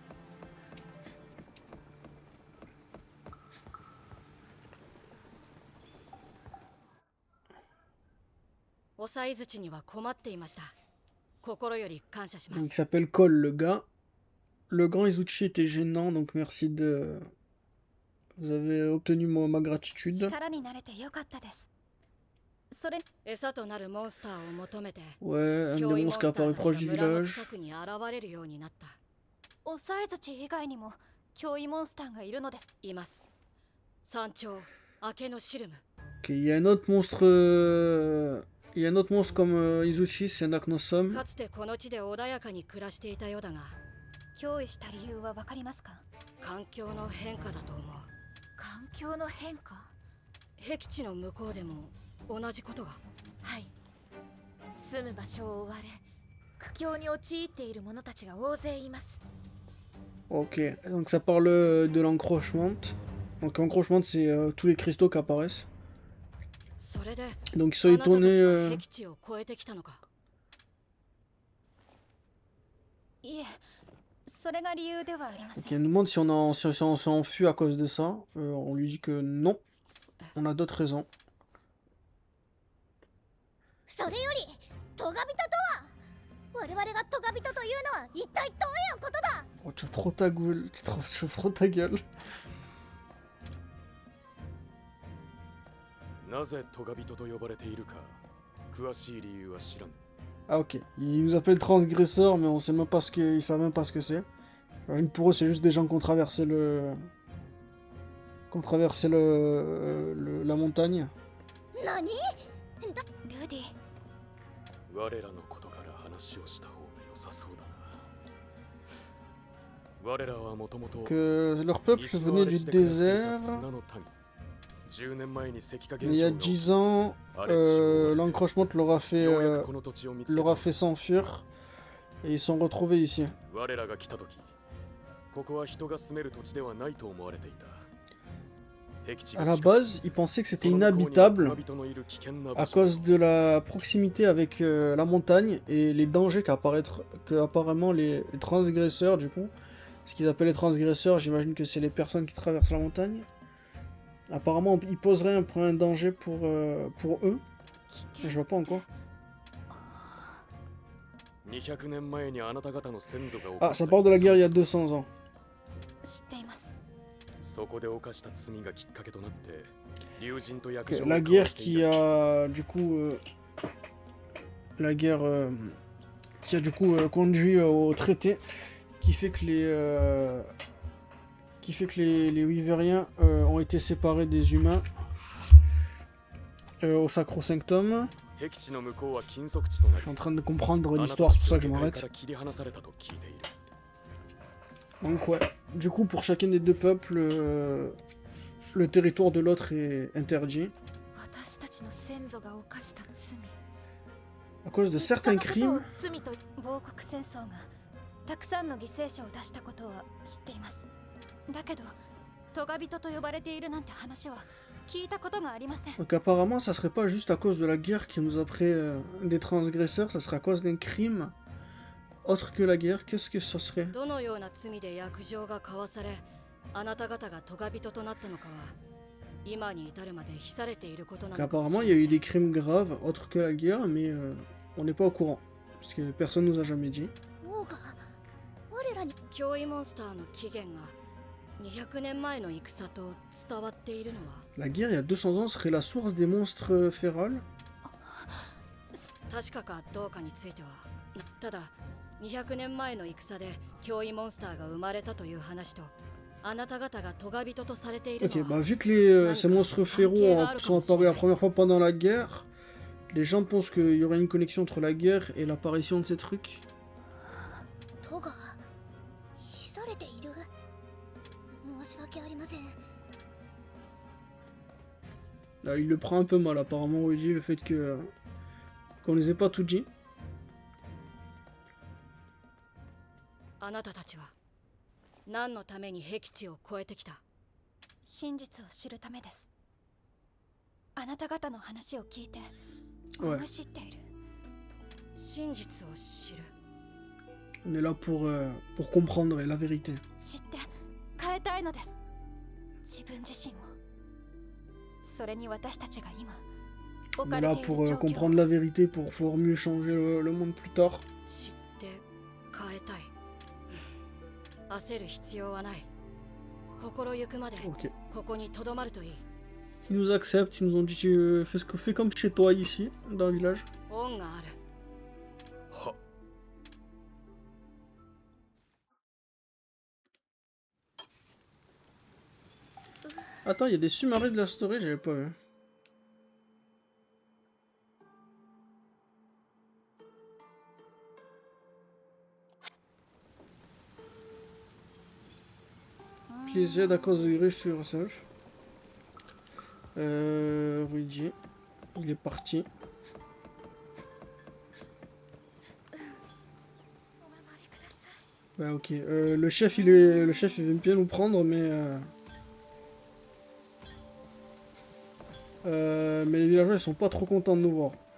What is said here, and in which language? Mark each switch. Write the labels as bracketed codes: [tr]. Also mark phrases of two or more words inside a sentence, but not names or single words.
[fr] Donc il s'appelle Cole le gars. Le grand Izuchi était gênant, donc merci de... Vous avez obtenu ma gratitude. [ja] 力になれてよかったです。それ餌となるモンスターを求めて [fr] Ouais, un des monstres qui apparaît proche du [ja] 村の [fr] village. [ja] 近くに現れるようになった。おさえ槌以外にも脅威モンスターがいるのです。います。山頂明けのシルム。 [fr] Ok, il y a un autre monstre. Il y a un autre monstre comme Izuchi, c'est un Aknosum. [ja] かつてこの地で穏やかに暮らしていたようだが、脅威した理由はわかりますか？環境の変化だと思う。環境の変化？僻地の向こうでも同じことが。はい。住む場所を追われ、苦境に陥っている者たちが大勢います。 [fr] Ok, donc ça parle de l'encroachement. Donc l'encroachement, c'est tous les cristaux qui apparaissent. [ja] それで [fr] Donc ils sont [ja] あなたたち [fr] étonnés. [ja] は僻地を越えてきたのか。いえ、それが理由ではありません。 [fr] Ok, elle nous demande si on s'est enfui à cause de ça. On lui dit que non. On a d'autres raisons. [ja] それよりトガビトとは、我々がトガビトというのは一体どういうことだ。 [fr] Oh, tu fais trop ta gueule. Tu fais trop ta gueule. [ja] なぜトガビトと呼ばれているか詳しい理由は知らん。 [fr] Ah ok, ils nous appellent transgresseurs, mais on sait même pas ce que, ils savent même pas ce que c'est. Pour eux, c'est juste des gens qui ont traversé la montagne. [ja] 何？ルディ。我らのことから話をした方が良さそうだな。我らはもともと [fr] Que leur peuple venait du désert. [ja] 10 年前に石化 [fr] Mais il y a 10 ans, l'encroachement leur a fait s'enfuir. Et ils sont retrouvés ici. [ja] 我らが来た時、ここは人が住める土地ではないと思われていた。 [fr] À la base, ils pensaient que c'était inhabitable à cause de la proximité avec la montagne et les dangers qu'apparemment les transgresseurs, du coup, ce qu'ils appellent les transgresseurs, j'imagine que c'est les personnes qui traversent la montagne. Apparemment, ils poseraient un danger pour eux. Mais je vois pas encore. Ah, ça parle de la guerre il y a 200 ans. [ja] 知っています。 [fr] Okay, la guerre qui a du coup conduit au traité qui fait que les Wyveriens ont été séparés des humains au Sacro-Sanctum. Je suis en train de comprendre l'histoire, c'est pour ça que je m'arrête. Donc ouais, du coup pour chacun des deux peuples, le territoire de l'autre est interdit. À cause de certains crimes. [ja] 亡国戦争がたくさんの犠牲者を出したことは知っています。だけど、トガビトと呼ばれているなんて話は聞いたことがありません。 [fr] Donc apparemment ça serait pas juste à cause de la guerre qui nous a pris des transgresseurs, ça serait à cause d'un crime. Autre que la guerre, qu'est-ce que ça serait? [ja] どのような罪で約定が交わされ、あなた方がトガビトとなったのかは、今に至るまで秘されていることなのかもしれません。 [fr] Apparemment, il y a eu des crimes graves autres que la guerre, mais on n'est pas au courant. Parce que personne nous a jamais dit. [ja] 脅威モンスターの起源が200年前の戦と伝わっているのは [fr] La guerre, il y a 200 ans, serait la source des monstres férales? [ja] 確かかどうかについては、ただ200年前の戦で脅威モンスターが生まれたという話と、あなた方がトガビトとされているのは [fr] Ok, bah vu que ces monstres féraux sont apparus la première fois pendant la guerre, les gens pensent qu'il y aurait une connexion entre la guerre et l'apparition de ces trucs. Là, il le prend un peu mal apparemment, il dit le fait que qu'on les ait pas tout dit. [ja] あなたたちは何のために僻地を越えてきた？真実を知るためです。あなた方の話を聞いて [fr] Ouais. [ja] 思い知っている。真実を知る。 [fr] On est là pour comprendre la vérité. [ja] 知って変えたいのです。自分自身を。それに私たちが今 [fr] On est là pour comprendre la vérité, pour pouvoir mieux changer le monde plus tard. [ja] 知って変えたい。焦る必要はない。心ゆくまで [fr] Ok. [ja] ここに留まるといい。 [fr] Ils nous acceptent, ils nous ont dit fais comme chez toi ici, dans le village. [ja] 恩がある。は [fr] Attends, il y a des summaries de la story, j'avais pas vu. [en] Please aid [fr] à cause de [en] Grish to yourself. [fr] Luigi, il est parti. Bah ok, le chef il veut bien nous prendre mais les villageois ils sont pas trop contents de nous voir.